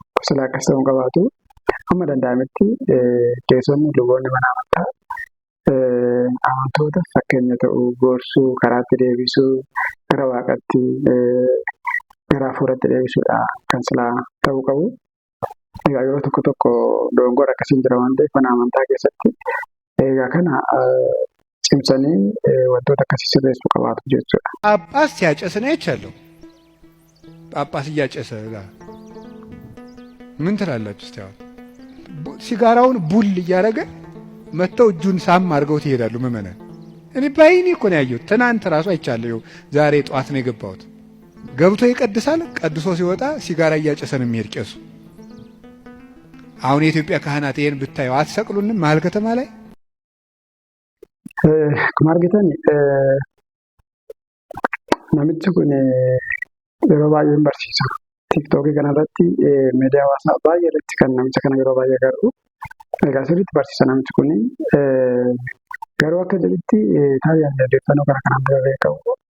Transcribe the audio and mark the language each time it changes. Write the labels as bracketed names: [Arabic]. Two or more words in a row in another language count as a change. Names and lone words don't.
[Oromo] Sila akkas ta'uu qabaatu amma danda'ametti qeessonni luboonni mana amantaa amantoota fakkeenya ta'uu gorsuu karaatti deebisuu gara waaqatti gara hafuuratti deebisuudha kan silaa ta'uu qabu. Egaa yeroo tokko tokko dogongora akkasiin jira waan ta'eef mana amantaa keessatti egaa kana cimsanii wantoota akkasii sirreessuu qabaatu jechuudha. [Amharic] ጳጳስ ሲያጨስ ነው አይቻለሁ። ጳጳስ እያጨሰ ምን ትላላችሁ? እስቲ አሁን ሲጋራውን ቡል እያደረገ መተው እጁን ሳም አድርገው ይሄዳሉ ምዕመናን። እኔ ባይኔ እኮ ነው ያየሁት። ትናንት ራሱ አይቻለሁ። ዛሬ ጧት ነው የገባሁት። ገብቶ ይቀድሳል። ቀድሶ ሲወጣ ሲጋራ እያጨሰ ነው የሚሄድ ቄሱ። አሁን የኢትዮጵያ ካህናት ይሄን ብታዩ አትሰቅሉንም? መሀል ከተማ ላይ [Oromo] ማርጌታን namichi kun yeroo baay'ee barsiisa. Tiiktookii kanarratti miidiyaa hawaasaa baay'ee irratti kan namicha kana yeroo baay'ee agarru. Egaa sirriitti barsiisa namichi kun. Garuu akka jedhutti taayyaa odeeffannoo gara kanaan bira qabu.